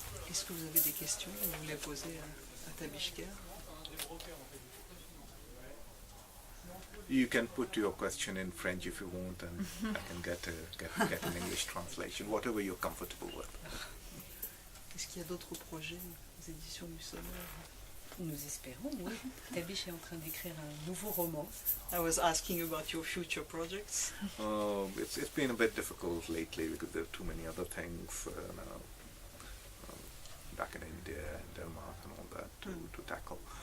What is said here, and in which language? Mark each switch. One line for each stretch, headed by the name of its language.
French: Est-ce que vous avez des questions que vous voulez poser à Tabish Khair?
English: You can put your question in French if you want, and I can get an English translation, whatever you're comfortable with.
French: Est-ce qu'il y a d'autres projets aux éditions missionnaire? Nous espérons, oui. Tabish est en train d'écrire un nouveau roman.
English: I was asking about your future projects. It's been a bit difficult lately because there are too many other things now, back in India and Denmark and all that to tackle.